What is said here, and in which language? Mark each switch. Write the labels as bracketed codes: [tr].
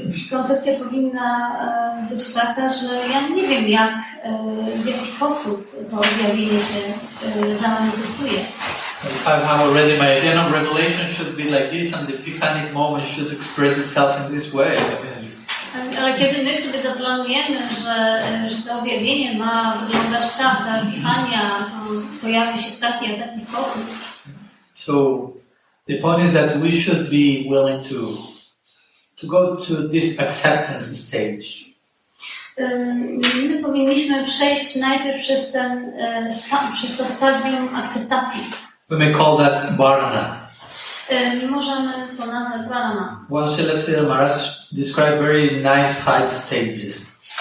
[pl] Koncepcja powinna być taka, że ja nie wiem, w jaki sposób to objawienie się zamanifestuje. [en] If I have already my idea, no, revelation should be like this, and the epiphanic moment should express itself in this way. [pl] Ale kiedy my sobie zaplanujemy, że to objawienie ma wyglądać tak, ta epifania pojawi się w taki a taki sposób. [en] So the point is that we should be willing to go to this acceptance stage. [pl] My powinniśmy przejść najpierw przez to stadium akceptacji. [en] We may call that varana. [pl] Możemy to nazwać varana. [en] Well, Srila Maharaj described very nice 5 stages.